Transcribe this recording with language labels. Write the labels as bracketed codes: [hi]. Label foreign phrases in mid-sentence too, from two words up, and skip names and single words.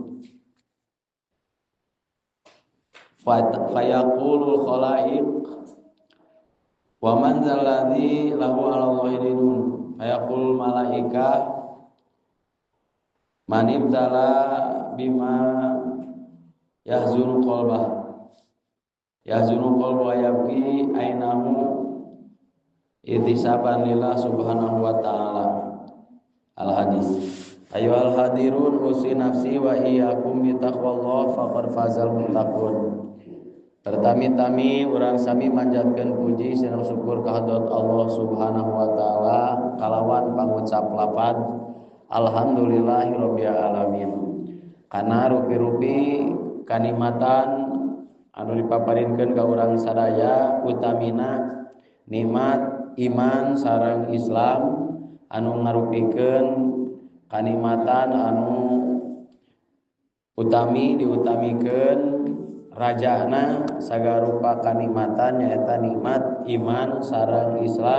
[ar] فيقول الخلائق و من الذي له على الله دين فيقول الملائكة من ابتلي بما يحزن قلبا يبكي عينه احتسابا لله سبحانه و تعالى. Al-hadis. أيها الحاضرون أوصي نفسي و إياكم بتقوى الله فقد فاز المتقون. [su] Pertami-tami urang sami manjatkeun puji sareng syukur ka hadrat Allah [ar] سبحانه و تعالى [su] kalawan pangucap lafaz [ar] الحمد لله رب العالمين. [su] Kana rupi-rupi kanikmatan anu dipaparinkeun ka urang sadaya utamina nikmat iman sareng Islam anu ngarupikeun kanikmatan anu utami diutamikeun rajana sagarupa kanikmatan nyaeta nikmat iman sareng Islam.